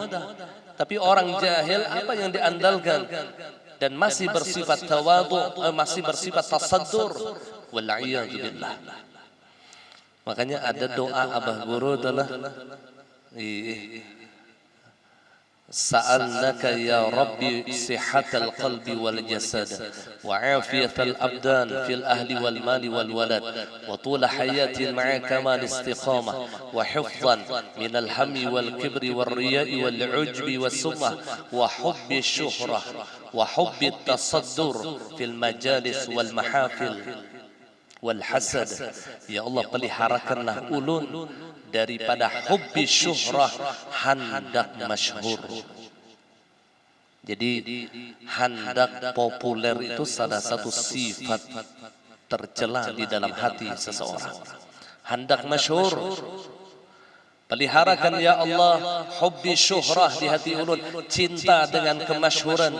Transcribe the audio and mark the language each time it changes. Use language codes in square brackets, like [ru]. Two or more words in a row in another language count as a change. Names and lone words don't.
[id] Tapi orang jahil apa yang diandalkan? Dan masih bersifat tawadhu, masih bersifat tasaddur. [ar] والعياذ بالله. [id] Makanya ada doa Abah Guru adalah [ar] سألناك يا ربي صحة القلب والجسد وعافية الأبدان في الأهل والمال والولد وطول حياة مع كمال الاستقامة وحفظا من الهم والكبر والرياء والعجب والسمعة وحب الشهرة وحب التصدر في المجالس والمحافل والحسد. يا الله, [bjn] peliharakanlah ulun daripada [ar] حب الشهرة, [bjn] hendak masyhur. [id] Jadi hendak populer itu salah satu sifat tercela di dalam hati seseorang. [bjn] Hendak masyhur, peliharakan [ar] يا الله حب الشهرة [bjn] di hati ulun, cinta dengan kemasyhuran.